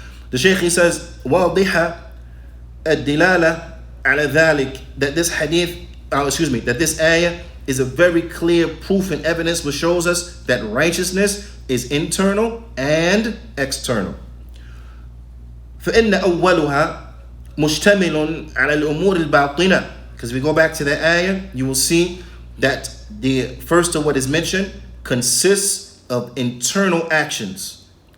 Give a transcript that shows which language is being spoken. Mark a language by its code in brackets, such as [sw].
[en] The Shaykh, he says, [ar] وَاضِحَ الدِّلَالَةِ عَلَى ذَلِكَ, [en] that this hadith, that this ayah is a very clear proof and evidence which shows us that righteousness is internal and external. [ar] فإن أولها مشتمل على الأمور الباطنة. [en] Because we go back to the ayah, you will see that the first of what is mentioned consists of internal actions.